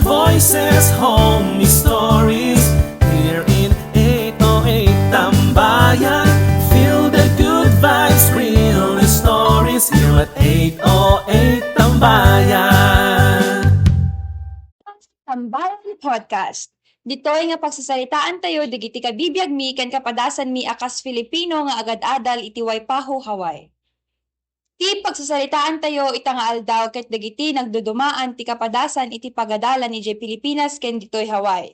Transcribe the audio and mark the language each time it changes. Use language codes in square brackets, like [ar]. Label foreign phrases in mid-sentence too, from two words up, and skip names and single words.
[en] voices, home stories, here in 808 Tambayan. Feel the good vibes, real stories, here at 808 Tambayan. Tambayan Podcast. [ilo] Ditoy nga pagsasalitaan tayo, digiti ka bibiyag mi, ken kapadasan mi akas Filipino nga agad-adal iti waypaho Hawaii. Ti pagsasalitaan tayo, ita nga aldaw ket digiti nagdudumaan ti kapadasan iti pagadalan ni Pilipinas ken ditoy Hawaii.